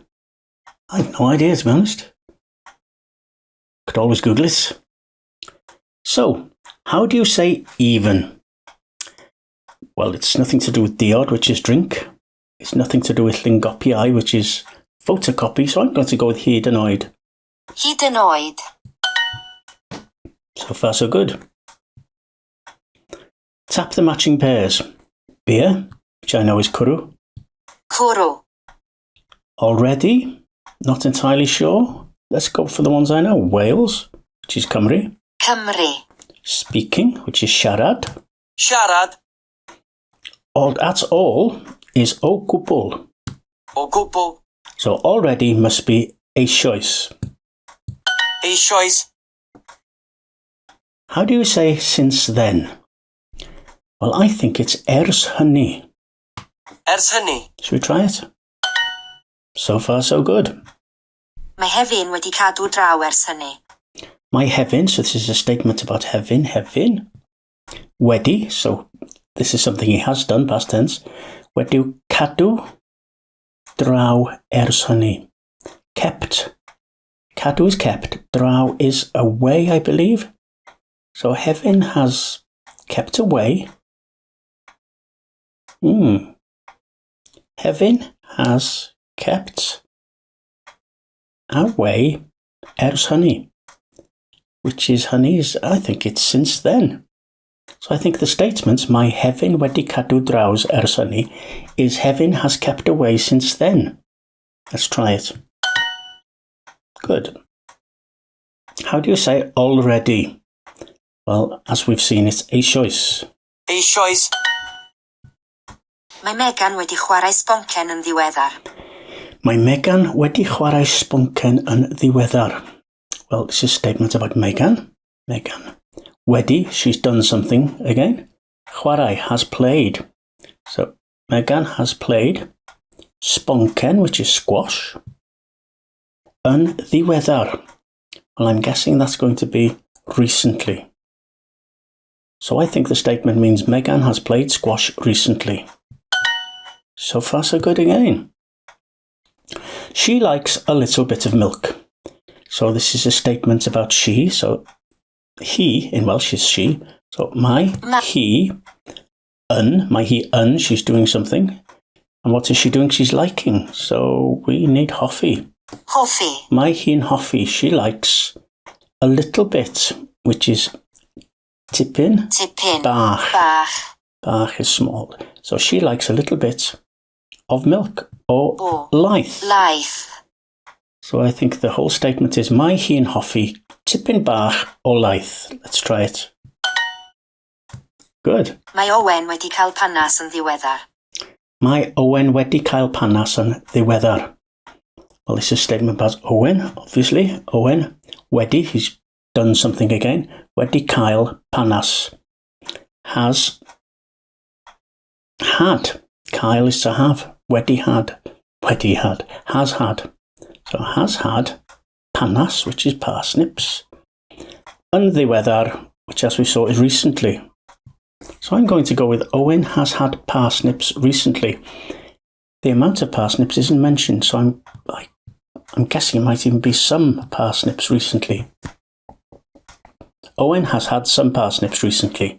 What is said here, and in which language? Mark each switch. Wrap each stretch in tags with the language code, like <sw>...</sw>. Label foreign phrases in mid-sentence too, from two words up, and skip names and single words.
<en>I have no idea, to be honest. Could always Google it. So, how do you say even? Well, it's nothing to do with diod, which is drink. It's nothing to do with lingopiai, which is photocopy, so I'm going to go with</en> <cy>hyd yn oed. Hyd yn oed.</cy> <en>So far, so good. Tap the matching pairs. Beer, which I know is cwrw. Cwrw. Already, not entirely sure. Let's go for the ones I know. Wales, which is Cymru. Cymru. Speaking, which is siarad. Siarad. That's all is</en> <cy>o gwbl. O gwbl.</cy> <en>So already must be eisoes. Eisoes. How do you say since then? Well, I think it's</en> <cy>ers hynny. Ers hynny.</cy> <en>Should we try it? So far, so good.</en> <cy>Mae hefyn wedi cadw draw ers hynny.</cy> <en>My hefyn, so this is a statement about hefyn. Wedi, so this is something he has done, past tense.</en> <cy>Wedi cadw draw ers hynny.</cy> <en>Kept. Cadw is kept. Draw is away, I believe. So hefyn has kept away. Hefyn has kept away</en> <cy>ers hynny,</cy> <en>which is hynny is, I think it's since then. So I think the statement,</en> <cy>my hefyn wedi cadw draws ers hynny,</cy> <en>is hefyn has kept away since then. Let's try it. Good. How do you say already? Well, as we've seen, it's eisoes. Eisoes.</en> <cy>Mae Megan wedi chwarae sboncen yn ddiweddar. Mae Megan wedi chwarae sboncen yn ddiweddar.</cy> <en>Well, this is a statement about Megan. Megan. Wedi, she's done something again. Chwarae, has played. So, Megan has played sboncen, which is squash.</en> <cy>Yn ddiweddar.</cy> <en>Well, I'm guessing that's going to be recently. So I think the statement means Megan has played squash recently. So far, so good again. She likes a little bit of milk. So this is a statement about she. So he in Welsh is she. So my he she's doing something. And what is she doing? She's liking. So we need hoffi. Hoffi.</en> <cy>My hi'n hoffi.</cy> <en>She likes a little bit, which is tipyn. Tipyn. Bach. Bach. Bach is small. So she likes a little bit of milk or laeth. Laeth. So I think the whole statement is</en> <cy>my hi'n hoffi tipyn bach o laeth.</cy> <en>Let's try it. Good.</en> <cy>Mae Owen wedi cael panas yn ddiweddar. Mae Owen wedi cael panas yn ddiweddar.</cy> <en>Well, this is a statement about Owen, obviously. Owen wedi, he's done something again.</en> <cy>Wedi cael panas.</cy> <en>Has had. Cael is to have. Wedi had. Wedi had. Has had. So has had panas, which is parsnips.</en> <cy>Yn ddiweddar,</cy> <en>which as we saw is recently. So I'm going to go with Owen has had parsnips recently. The amount of parsnips isn't mentioned, so I'm guessing it might even be some parsnips recently. Owen has had some parsnips recently.</en>